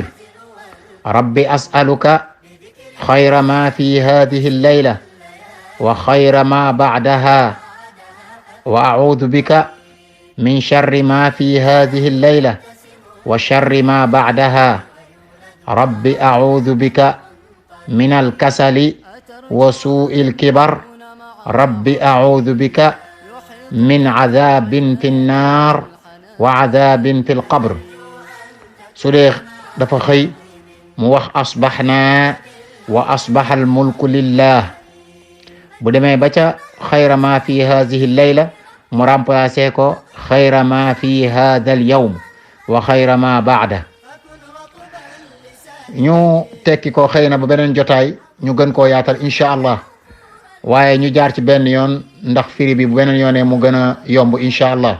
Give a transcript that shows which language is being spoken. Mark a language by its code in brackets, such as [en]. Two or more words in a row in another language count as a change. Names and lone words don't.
[ar] رب أسألك خير ما في هذه الليلة وخير ما بعدها وأعوذ بك من شر ما في هذه الليلة وشر ما بعدها. رب أعوذ بك من الكسل وسوء الكبر. رب أعوذ بك من عذاب في النار وعذاب في القبر. [wo] su dee dafa xëy mu wax [ar] أصبحنا وأصبح الملك لله. [wo] bu demee ba ca [ar] خير ما في هذه الليلة [wo] mu remplacé ko [ar] خير ما في هذا اليوم وخير ما بعده. [wo] ñu tekki ko xëy na ba beneen jotaay ñu gën koo yaatal [ar] إن شاء الله, [wo] waaye ñu jaar ci benn yoon ndax firi bi bu beneen yoonee mu gën a yomb [ar] إن شاء الله.